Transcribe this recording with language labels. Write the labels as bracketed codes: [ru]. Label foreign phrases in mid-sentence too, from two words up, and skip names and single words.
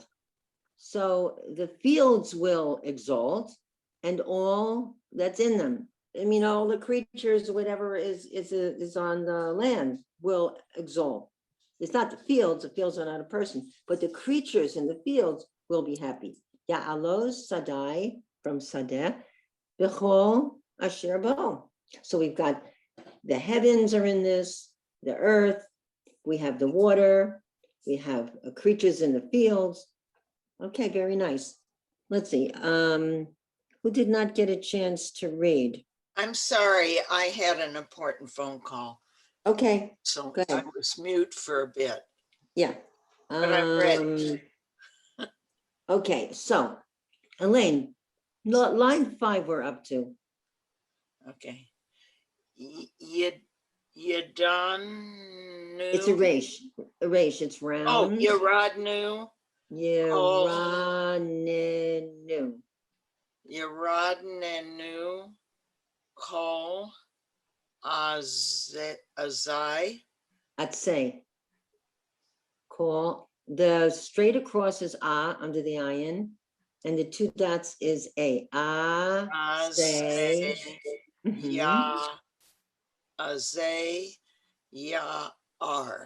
[en] So the fields will exalt and all that's in them. I mean, all the creatures, whatever is on the land will exalt. It's not the fields are not a person, but the creatures in the fields will be happy. [he] יעלוז שדי from שדה, בכל אשר בו. [en] So we've got the heavens are in this, the earth, we have the water, we have creatures in the fields. Okay, very nice. Let's see, who did not get a chance to read? I'm sorry, I had an important phone call, Okay, so Go I ahead. was mute for a bit. yeah. But I'm ready. Okay, so Elaine, line 5 we're up to. Okay. You done? It's a resh, it's Oh, round. [he] Yerodnu, Yeranenu. Yerodnenu, כל עצי. [en] I'd say. Call, the straight across is under the ayin, and the 2 dots is a. Say. Mhm. Ya, Azay, Ya, R.